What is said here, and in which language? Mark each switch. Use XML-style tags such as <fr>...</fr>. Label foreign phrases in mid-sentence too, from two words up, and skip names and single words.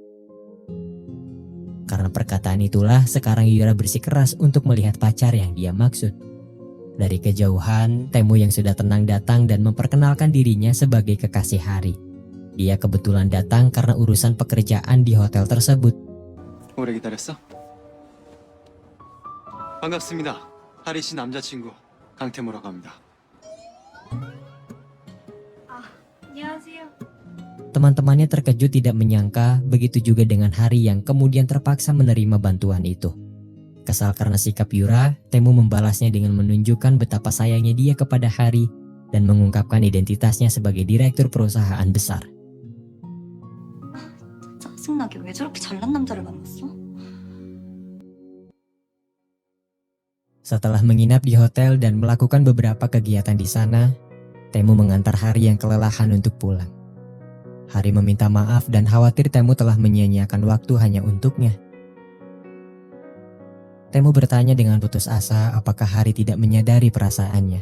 <id>Karena perkataan itulah sekarang Yura bersikeras untuk melihat pacar yang dia maksud. Dari kejauhan, Taemu yang sudah tenang datang dan memperkenalkan dirinya sebagai kekasih Hari. Dia kebetulan datang karena urusan pekerjaan di hotel tersebut.</id> <ko>오래 기다렸어? 반갑습니다. 하리 씨 남자친구 강태무라고 합니다. 안녕하세요.</ko> <id>Teman-temannya terkejut tidak menyangka, begitu juga dengan Hari yang kemudian terpaksa menerima bantuan itu. Kesal karena sikap Yura, Taemu membalasnya dengan menunjukkan betapa sayangnya dia kepada Hari dan mengungkapkan identitasnya sebagai direktur perusahaan besar.</id> <ko>짜증나게 왜 저렇게 잘난 남자를 만났어?</ko> <id>Setelah menginap di hotel dan melakukan beberapa kegiatan di sana, Taemu mengantar Hari yang kelelahan untuk pulang. Hari meminta maaf dan khawatir Taemu telah menyia-nyiakan waktu hanya untuknya. Taemu bertanya dengan putus asa apakah Hari tidak menyadari perasaannya.</id>